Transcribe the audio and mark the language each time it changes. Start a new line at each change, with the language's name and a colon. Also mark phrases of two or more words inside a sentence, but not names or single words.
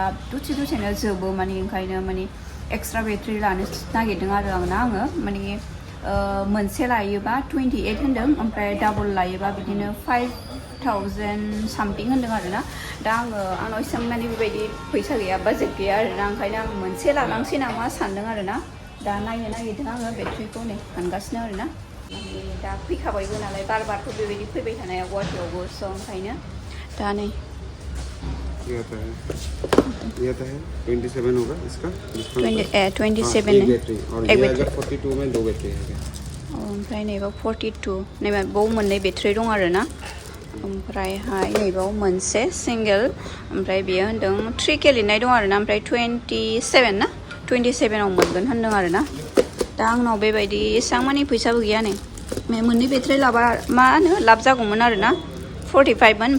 Bodo: दसेनो जोबो माने ओंखायनो माने
English: extra battery
Bodo: लानो नागिरदों आरो आङो माने मोनसे लायोबा 28 होनदों ओमफ्राय डाबल लायोबा बिदिनो 5000 सामथिं होनदों आरोना दा आंनाव एसेबां माने बेबायदि फैसा गैया बाजेट गैया आरोना ओंखायनो आं मोनसे लालांसै नामा सानदों आरोना दा नायनो नागिरदों आङो बेटारिखौ नै हानगासिनो आरोना दा फैखाबायबो नालाय बारथ' बेबायदि फैबाय थानाया गुवाहाटीयावबो स' ओंखायनो दा नै
Hindi: ये आता है 27 होगा इसका 27 बैटरी और ये आएगा 42 में 2 बैटरी है
Bodo: ओमफ्राय नैबाव 42 नैबा बाव मोननै बेटारि दं आरोना ओमफ्रायहाय नैबाव मोनसे सिंगेल ओमफ्राय बेयो होनदों 3K लिरनाय दं आरोना ओमफ्राय 27 ना 27आव मोनगोन होनदों आरोना दा आंनाव बेबायदि एसेबां मानि फैसाबो गैया नै मोननै बेटारि लाबा मा होनो लाब जागौमोन आरोना 45 मोन